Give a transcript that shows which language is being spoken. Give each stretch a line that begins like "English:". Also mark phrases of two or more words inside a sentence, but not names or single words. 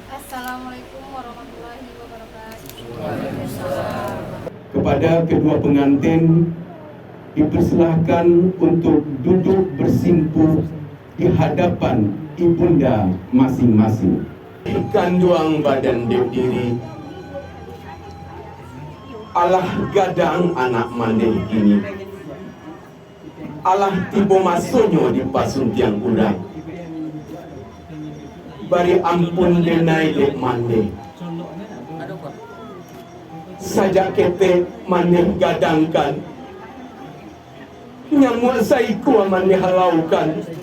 Arabic: السلام عليكم ورحمة الله وبركاته.
Indonesian: Kepada kedua pengantin dipersilahkan untuk duduk bersimpuh di hadapan ibunda masing-masing.
Minangkabau: Ikan doang badan diri, alah gadang anak maneh kini, alah tibo masonyo di pasuntiang urang, bari ampun denai lek maneh. Sajak kete maneh gadangkan, nyamuk saiku maneh halaukan.